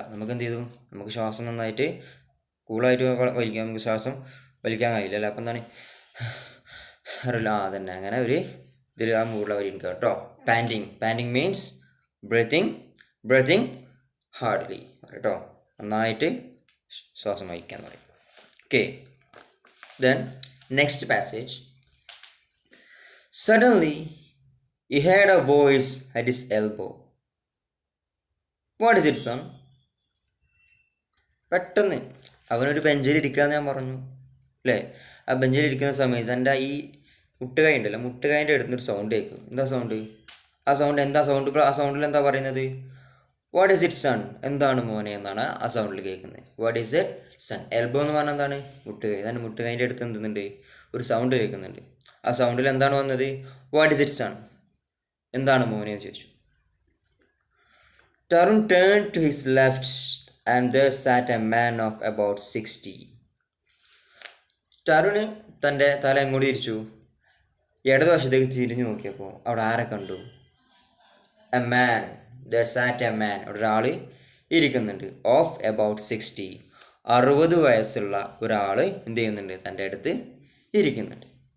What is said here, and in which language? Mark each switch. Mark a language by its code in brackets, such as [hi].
[ml] നമുക്ക് എന്ത് ചെയ്തു, നമുക്ക് ശ്വാസം നന്നായിട്ട് കൂളായിട്ട് വലിക്കാം, നമുക്ക് ശ്വാസം വലിക്കാൻ കഴിയില്ല അല്ലേ? അപ്പം എന്താണ് അറിയില്ല, അതന്നെ അങ്ങനെ ഒരു ഇതിൽ ആ മൂടുള്ളവരിക്കുക കേട്ടോ. [en] panting means breathing hardly [ml] കേട്ടോ, നന്നായിട്ട് ശ്വാസം വഹിക്കാൻ പറയും. [en] Okay. Then next passage. Suddenly he heard a voice at his elbow. What is it, son? [ml] പെട്ടെന്ന് അവനൊരു ബെഞ്ചിൽ ഇരിക്കാമെന്ന് ഞാൻ പറഞ്ഞു അല്ലേ? ആ ബെഞ്ചിൽ ഇരിക്കുന്ന സമയത്ത് എൻ്റെ ഈ മുട്ടുകൈ ഉണ്ടല്ലോ, മുട്ടുകൈൻ്റെ അടുത്തൊരു സൗണ്ട് കേൾക്കും. എന്താ സൗണ്ട്? ആ സൗണ്ട് ആ സൗണ്ടിൽ എന്താ പറയുന്നത്? [en] What is it son? [ml] എന്താണ് മോനെ എന്നാണ് ആ സൗണ്ടിൽ കേൾക്കുന്നത്. [en] What is it son? [ml] Elbow എന്ന് പറഞ്ഞാൽ എന്താണ്? മുട്ടുകൈ. അതാണ് മുട്ടുകൈൻ്റെ അടുത്ത് എന്തുന്നുണ്ട്, ഒരു സൗണ്ട് കേൾക്കുന്നുണ്ട്. ആ സൗണ്ടിൽ എന്താണ് വന്നത്? [en] What is it son? [ml] എന്താണ് മോനെ എന്ന് ചോദിച്ചു. [en] Tarun turned to his left and there sat a man of about 60. [ml] Tarun തൻ്റെ തല എങ്ങോട്ട് തിരിച്ചു, ഇടതുവശത്തേക്ക് തിരിഞ്ഞു നോക്കിയപ്പോൾ അവിടെ ആരെ കണ്ടു? [en] A man. there sat a man. [ml] ഒരാൾ ഇരിക്കുന്നുണ്ട്. [en] Of about 60. [ml] 60 വയസ്സുള്ള ഒരാൾ എന്ത് ചെയ്യുന്നുണ്ട്, തൻ്റെ അടുത്ത് ഇരിക്കുന്നുണ്ട്.